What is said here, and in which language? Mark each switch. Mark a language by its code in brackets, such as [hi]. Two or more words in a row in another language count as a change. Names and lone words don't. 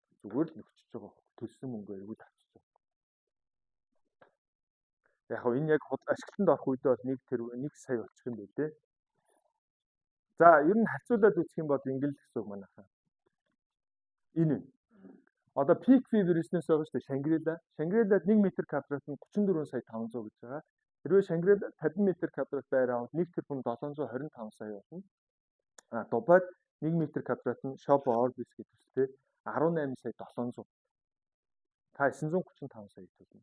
[mn] Зүгээр л нөхчөж байгаа хөө. Төлсөн мөнгөөр үл авчиж байгаа. Яг хөө энэ яг ашиглалтанд орох үедээ бол 1 сая болчих юм байлээ. За ер нь харьцуулаад үзэх юм бол ингээл гэсэн үг манайхаа. Энэ. Одоо [en] peak fee business [mn] байгаа шүү дээ Шангрила. Шангрилад 1 м квадрат нь 34 сая 500 гэж байгаа. Хэрвээ Шангрила 50 м квадрат байр аваад 1 тэрбум 725 сая болно. Дубайд 1 м квадрат нь Shop Orbis гэдэг үстэй 18 сая 700. Та 935 сая төлнө.